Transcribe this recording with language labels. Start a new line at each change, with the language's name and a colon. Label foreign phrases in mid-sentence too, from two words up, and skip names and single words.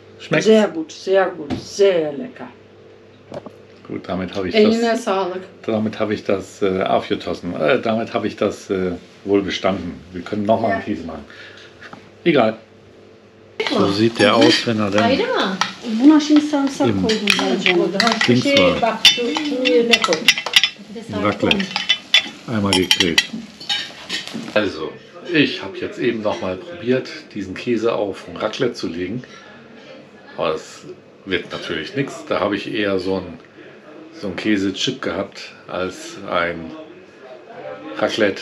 German: Schmeckt's? Sehr gut, sehr lecker. Gut, damit habe ich
Turkish: Eline
German: das,
Turkish: sağlık.
German: damit habe ich das aufgetossen. Damit habe ich das wohl bestanden. Wir können nochmal einen Käse machen. Egal. So sieht der aus, wenn er dann
Turkish: Ayrı mı? Buna şimdi sarımsak
German: Im-
Turkish: koydum ben canım. Dings var. Bak şunun yerine koy. Patates harika Raclette olmuş.
German: einmal gegrillt. Also, ich habe jetzt eben noch mal probiert, diesen Käse auf ein Raclette zu legen. Aber es wird natürlich nichts. Da habe ich eher so ein Käsechip gehabt als ein Raclette.